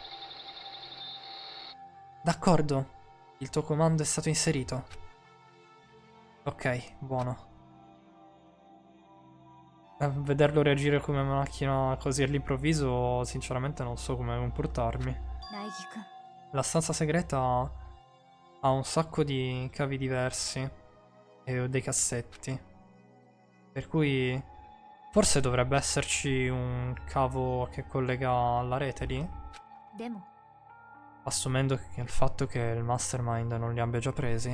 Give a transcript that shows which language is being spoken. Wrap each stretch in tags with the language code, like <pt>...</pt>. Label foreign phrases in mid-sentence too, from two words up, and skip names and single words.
<it>D'accordo. Il tuo comando è stato inserito. Ok, buono. Vederlo reagire come una macchina così all'improvviso, sinceramente non so come comportarmi.</it> <ja>苗木くん</ja> <it>La stanza segreta ha un sacco di cavi diversi e dei cassetti. Per cui forse dovrebbe esserci un cavo che collega alla rete lì,</it> <ja>でも</ja> <it>assumendo che il fatto che il Mastermind non li abbia già presi.</it>